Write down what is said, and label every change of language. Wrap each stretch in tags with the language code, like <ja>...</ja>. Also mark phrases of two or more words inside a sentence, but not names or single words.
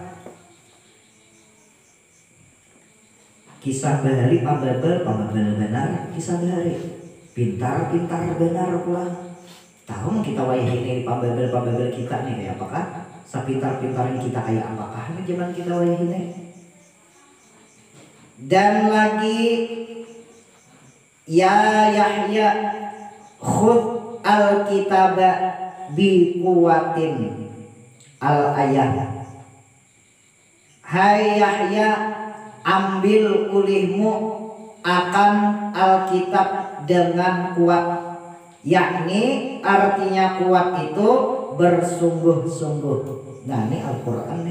<bjn>Kisah bahari pambabel benar. Kisah bahari pintar benar pulang. Tahu kita wayah ini pambabel kita nih kayak apakah? Sepintar-pintarnya kita kayak apakah ini zaman kita wayah ini?</bjn> <ar>Dan lagi يا يحيى خذ الكتاب بقوة الآية.</ar> <bjn>Hai Yahya, ambil ulihmu akan Alkitab dengan kuat.</bjn> <id>Yakni artinya kuat itu bersungguh-sungguh. Nah ini Al-Quran nih.</id>